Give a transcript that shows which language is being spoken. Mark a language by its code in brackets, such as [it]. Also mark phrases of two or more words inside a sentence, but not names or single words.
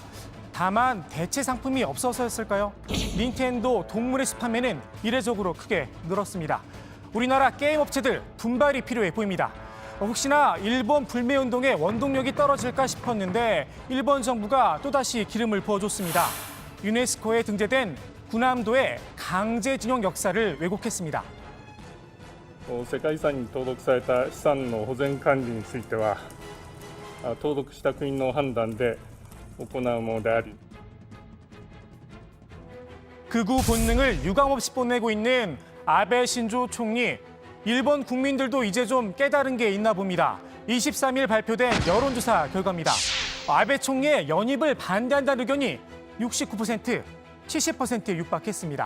[ko] 다만 대체 상품이 없어서였을까요? 닌텐도 동물의 숲 판매는 이례적으로 크게 늘었습니다. 우리나라 게임 업체들 분발이 필요해 보입니다. 혹시나 일본 불매운동의 원동력이 떨어질까 싶었는데 일본 정부가 또다시 기름을 부어줬습니다. 유네스코에 등재된 군함도의 강제징용 역사를 왜곡했습니다. [ja] 世界遺産に登録された資産の保全管理については、登録した国の判断で行うものであり。 [ko] 극우 본능을 유감없이 뽐내고 있는 아베 신조 총리. 일본 국민들도 이제 좀 깨달은 게 있나 봅니다. 23일 발표된 여론조사 결과입니다. 아베 총리의 연입을 반대한다는 의견이 69%, 70%에 육박했습니다.